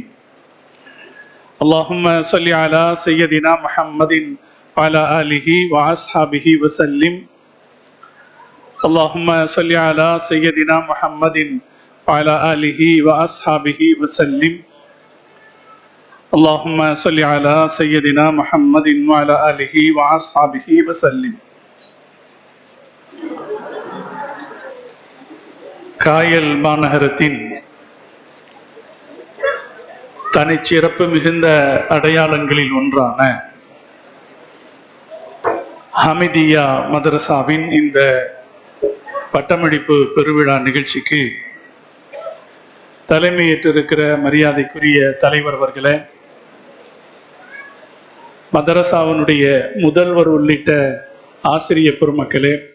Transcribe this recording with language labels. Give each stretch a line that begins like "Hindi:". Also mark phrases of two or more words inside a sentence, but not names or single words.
Arabic: اللهم صل على سيدنا محمد وعلى آله وأصحابه وسلم. اللهم صل على سيدنا محمد وعلى آله وأصحابه وسلم. اللهم صل على سيدنا محمد وعلى آله وأصحابه وسلم.
Tamil: காயல் மாநகரத்தின் தனிச்சிறப்பு மிகுந்த அடையாளங்களில் ஒன்றான ஹமிதியா மதரசாவின் இந்த பட்டமளிப்பு பெருவிழா நிகழ்ச்சிக்கு தலைமையேற்றிருக்கிற மரியாதைக்குரிய தலைவர் அவர்களே, மதரசாவினுடைய முதல்வர் உள்ளிட்ட ஆசிரிய பெருமக்களே,